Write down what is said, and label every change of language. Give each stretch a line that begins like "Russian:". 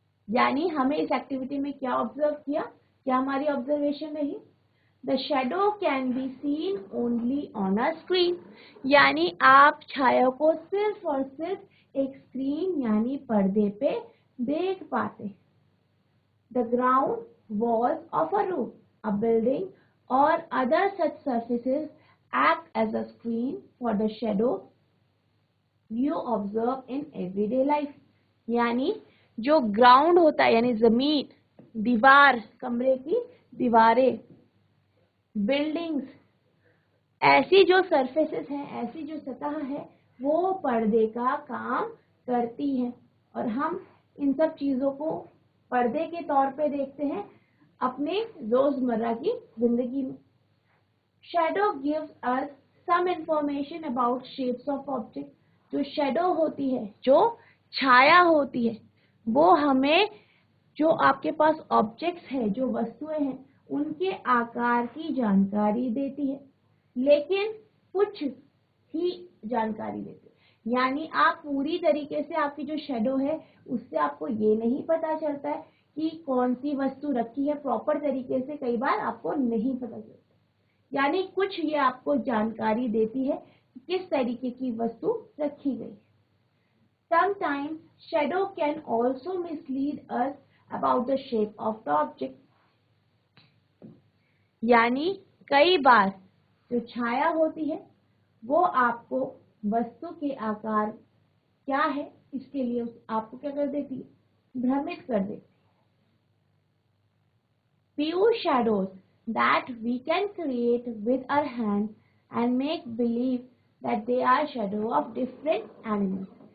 Hindi: यानी हमें इस एक्टिविटी में क्या ऑब्जर्व किया, क्या हमारी ऑब्जर्वेशन रही,
English: The shadow can be seen only on a screen.
Hindi: यानी आप छाया को सिर्फ और सिर्फ एक स्क्रीन यानी पर्दे पे देख पाते।
English: The ground, walls of a room, a building or other such surfaces act as a screen for the shadow you observe in everyday life.
Hindi: यानी जो ग्राउंड होता है यानी जमीन, दीवार, कमरे की दीवारें, बिल्डिंग्स, ऐसी जो सरफेसेस हैं, ऐसी जो सतह है वो पर्दे का काम करती है, और हम इन सब चीजों को पर्दे के तौर पे देखते हैं अपने रोजमर्रा की जिंदगी में।
English: Shadow gives us some information about shapes of object.
Hindi: जो शैडो होती है, जो छाया होती है, वो हमें जो आपके पास ऑब्जेक्ट्स है, जो वस्तुएं हैं, उनके आकार की जानकारी देती है, लेकिन कुछ ही जानकारी देती है। यानी आप पूरी तरीके से आपकी जो शैडो है उससे आपको ये नहीं पता चलता है कि कौन सी वस्तु रखी है प्रॉपर तरीके से, कई बार आपको नहीं पता चलता। यानी कुछ ये आपको जानकारी देती है कि किस तरीके की वस्तु रखी गई।
English: Sometimes shadow can also mislead us about the shape of the object.
Hindi: यानी कई बार जो छाया होती है वो आपको वस्तु के आकार क्या है इसके लिए आपको क्या कर देती है, भ्रमित कर देती है।
English: Few shadows that we can create with our hands and make believe that they are shadow of different animals.